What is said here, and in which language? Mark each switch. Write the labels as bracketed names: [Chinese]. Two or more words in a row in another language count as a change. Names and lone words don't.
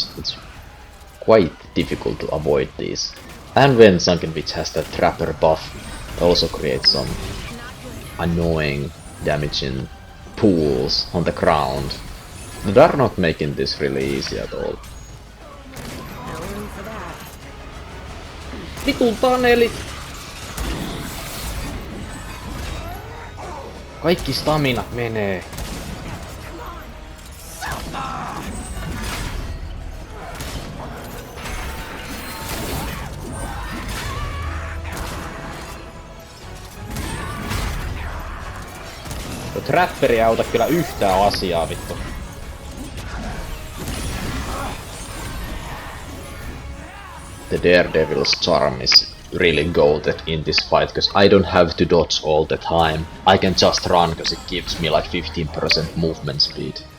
[English] It's quite difficult to avoid these. And when Sunken Witch has that Trapper buff, it also creates some annoying damaging pools on the ground that are not making this really easy at all. [Finnish] Vitun tanelit! Kaikki staminat menee. Tuo trapperi ei auta kyllä yhtään asiaa vittu. [English] The Daredevil's charm is really goated in this fight, because I don't have to dodge all the time. I can just run, because it gives me like 15% movement speed.